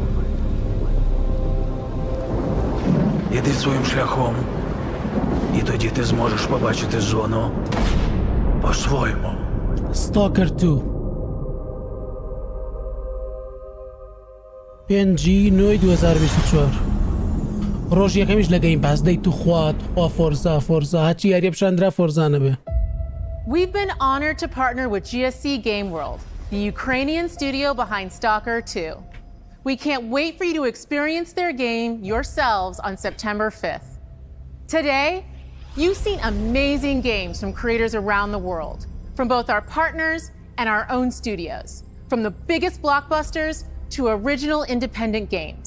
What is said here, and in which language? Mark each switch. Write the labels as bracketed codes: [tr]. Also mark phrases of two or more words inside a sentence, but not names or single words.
[uk] Іди своїм шляхом, і тоді ти зможеш побачити зону по-своєму. [ckb] Stalker 2 5 9 2024 ڕۆژ یەکەمیش لە گەیم پاس دەی تو خوا فۆرزا هەچی یاریە پیشاندرا فۆرزانە بێ. [en] We've been honored to partner with GSC Game World, the Ukrainian studio behind Stalker 2. We can't wait for you to experience their game yourselves on September 5th. Today, you've seen amazing games from creators around the world, from both our partners and our own studios, from the biggest blockbusters to original independent games.